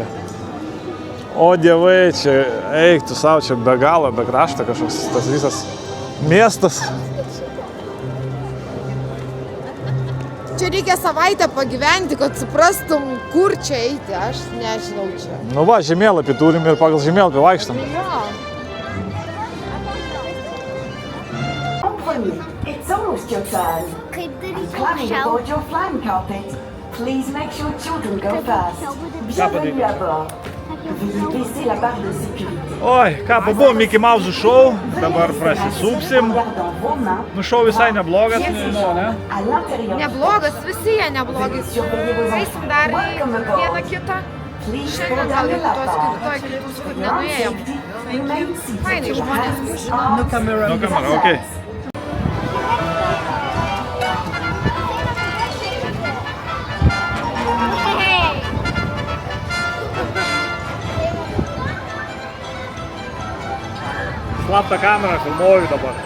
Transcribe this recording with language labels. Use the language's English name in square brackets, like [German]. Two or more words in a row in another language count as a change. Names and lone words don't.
[Lithuanian] O dievai, čia eik tu savo, čia be galo, be krašto kažkoks tas visas miestas. Čia reikia savaitę pagyventi, kad suprastum, kur čia eiti. Aš nežinau čia. Nu va, žemėlapį turim ir pagal žemėlapį vaikštam. Jo. [English] It's almost your turn. [Lithuanian] Kaip daryti [English] Climbing [Lithuanian] aukščiau? [English] aboard your flying carpet. Please make sure children go first. [French] Bienvenue à bord. Veuillez baisser la barre de sécurité. [Lithuanian] Oi, ką, pabuvom Mickey Mouse šou, dabar prasisupsim. [French] Gardant vos mains, [Lithuanian] Nu, šou visai neblogas, nežinau, ne? [French] à l'intérieur. [Lithuanian] Neblogas, visi jie neblogi. Eisim dar į vieną kitą. [English] Please [Lithuanian] Šiandien [English] go [Lithuanian] gal [English] down [Lithuanian] į [English] the [Lithuanian] kitos [English] ladder. [Lithuanian] kitus, kur Ground nenuėjom. [English] safety, remain seated. [Lithuanian] Fainai žmonės žino. Nu, kamera, okei. Slaptą kamerą filmuoju dabar.